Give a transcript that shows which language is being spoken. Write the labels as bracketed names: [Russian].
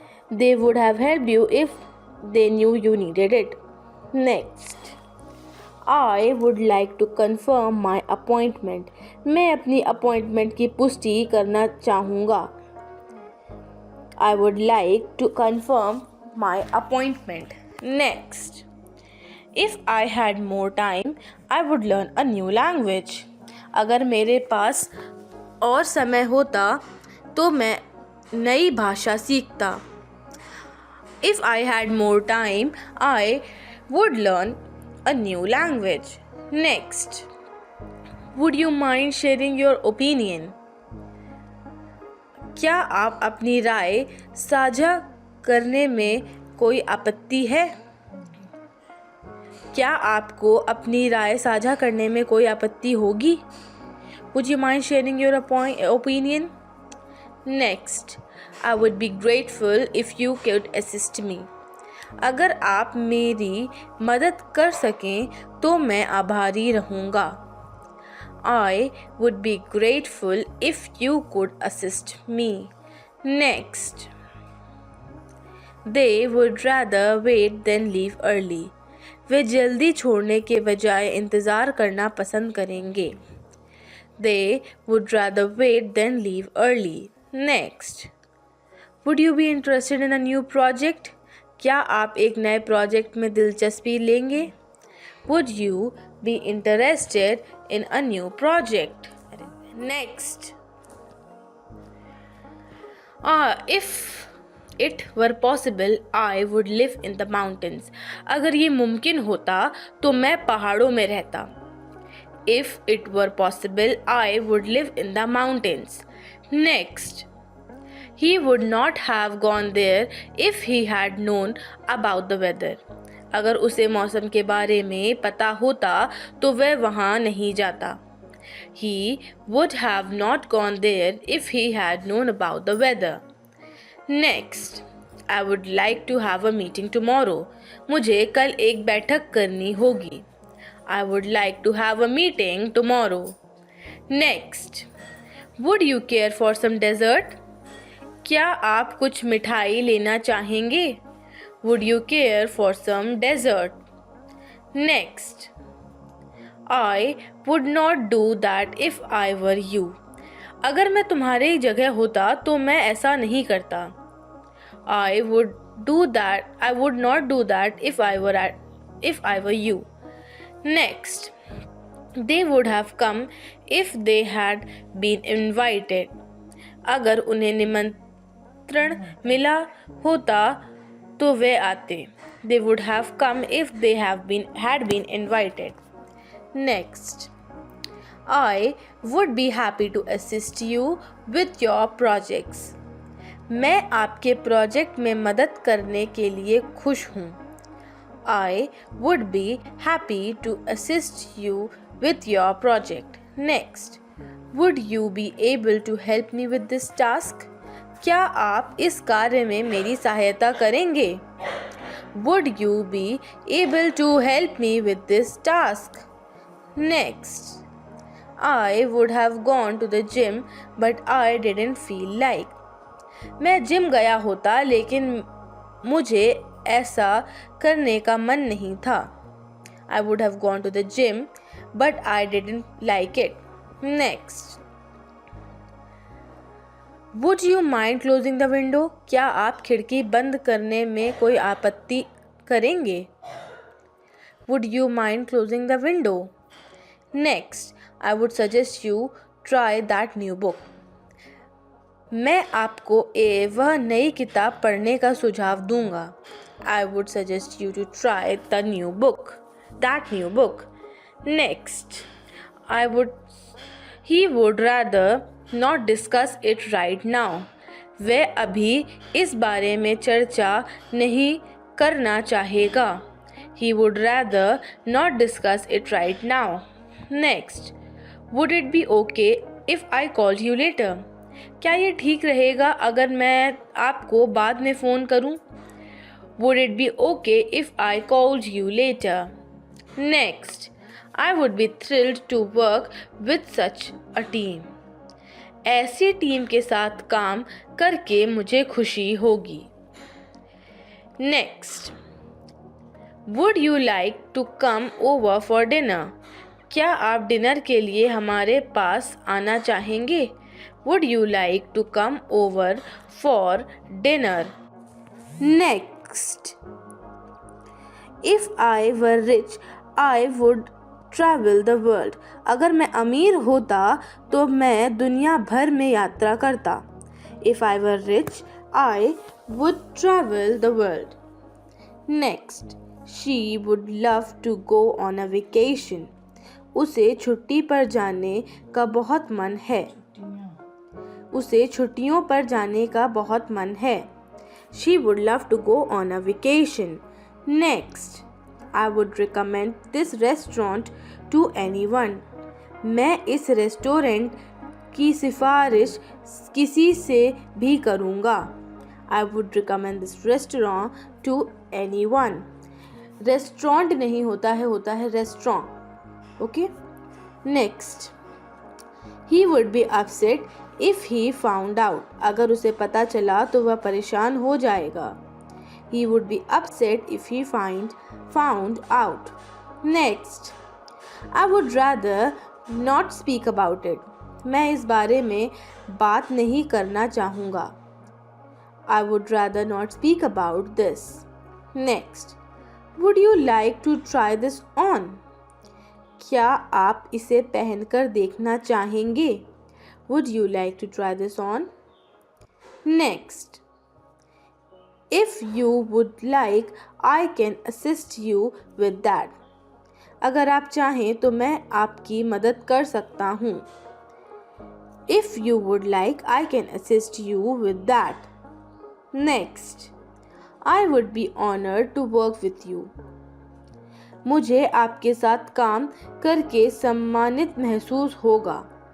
[English] They would have helped you if they knew you needed it. Next, I would like to confirm my appointment. [Hindi] मैं अपनी appointment की पुष्टि करना चाहूँगा. [English] I would like to confirm my appointment. Next, if I had more time, I would learn a new language. [Hindi] अगर मेरे पास और समय होता तो मैं नई भाषा सीखता. [English] If I had more time, I would learn a new language. Next, would you mind sharing your opinion? [Hindi] क्या आप अपनी राय साझा करने में कोई आपत्ति है? क्या आपको अपनी राय साझा करने में कोई आपत्ति होगी? [English] Would you mind sharing your opinion? Next, I would be grateful if you could assist me. [Hindi] अगर आप मेरी मदद कर सकें तो मैं आभारी रहूँगा. [English] I would be grateful if you could assist me. Next, they would rather wait than leave early. [Hindi] वे जल्दी छोड़ने के बजाय इंतज़ार करना पसंद करेंगे. [English] They would rather wait than leave early. Next, would you be interested in a new project? [Hindi] क्या आप एक नए प्रोजेक्ट में दिलचस्पी लेंगे? [English] Would you be interested in a new project? Next, if it were possible, I would live in the mountains. [Hindi] अगर ये मुमकिन होता तो मैं पहाड़ों में रहता. [English] If it were possible, I would live in the mountains. Next, he would not have gone there if he had known about the weather. [Hindi] अगर उसे मौसम के बारे में पता होता तो वह वहाँ नहीं जाता. [English] He would have not gone there if he had known about the weather. Next, I would like to have a meeting tomorrow. [Hindi] मुझे कल एक बैठक करनी होगी. [English] I would like to have a meeting tomorrow. Next, would you care for some dessert? [Hindi] क्या आप कुछ मिठाई लेना चाहेंगे? [English] Would you care for some dessert? Next, I would not do that if I were you. [Hindi] अगर मैं तुम्हारी जगह होता तो मैं ऐसा नहीं करता. [English] I would not do that if I were you. Next, they would have come if they had been invited. [Hindi] अगर उन्हें निमंत्रण मिला होता तो वे आते. [English] They would have come if they had been invited. Next, I would be happy to assist you with your projects. [Hindi] मैं आपके project में मदद करने के लिए खुश हूँ. [English] I would be happy to assist you with your project. Next, would you be able to help me with this task? [Hindi] क्या आप इस कार्य में मेरी सहायता करेंगे? [English] Would you be able to help me with this task? Next, I would have gone to the gym, but I didn't feel like. [Hindi] मैं gym गया होता लेकिन मुझे ऐसा करने का मन नहीं था. [English] I would have gone to the gym, but I didn't like it. Next, would you mind closing the window? [Hindi] क्या आप खिड़की बंद करने में कोई आपत्ति करेंगे? [English] Would you mind closing the window? Next, I would suggest you try that new book. [Hindi] मैं आपको वह नई किताब पढ़ने का सुझाव दूंगा. [English] I would suggest you to try that new book. Next, he would rather not discuss it right now. [Hindi] वह अभी इस बारे में चर्चा नहीं करना चाहेगा. [English] He would rather not discuss it right now. Next, would it be okay if I called you later? [Hindi] क्या ये ठीक रहेगा अगर मैं आपको बाद में फ़ोन करूं? [English] Would it be okay if I called you later? Next, I would be thrilled to work with such a team. [Hindi] ऐसी टीम के साथ काम करके मुझे खुशी होगी. [English] Next, would you like to come over for dinner? [Hindi] क्या आप डिनर के लिए हमारे पास आना चाहेंगे? [English] Would you like to come over for dinner? Next, if I were rich, I would travel the world. [Hindi] अगर मैं अमीर होता तो मैं दुनिया भर में यात्रा करता. [English] If I were rich, I would travel the world. Next, she would love to go on a vacation. [Hindi] उसे छुट्टी पर जाने का बहुत मन है. उसे छुट्टियों पर जाने का बहुत मन है. [English] She would love to go on a vacation. Next, I would recommend this restaurant to anyone. [Hindi] मैं इस रेस्टोरेंट की सिफारिश किसी से भी करूँगा. [English] I would recommend this restaurant to anyone. [Hindi] Restaurant नहीं होता है restaurant. [English] Okay? Next, he would be upset if he found out. [Hindi] अगर उसे पता चला तो वह परेशान हो जाएगा. [English] He would be upset if he found out. Next, I would rather not speak about it. [Hindi] मैं इस बारे में बात नहीं करना चाहूँगा. [English] I would rather not speak about this. Next, would you like to try this on? [Hindi] क्या आप इसे पहनकर देखना चाहेंगे? [English] Would you like to try this on? Next, if you would like, I can assist you with that. [Hindi] अगर आप चाहें तो मैं आपकी मदद कर सकता हूँ. [English] If you would like, I can assist you with that. Next, I would be honored to work with you. [Hindi] मुझे आपके साथ काम करके सम्मानित महसूस होगा.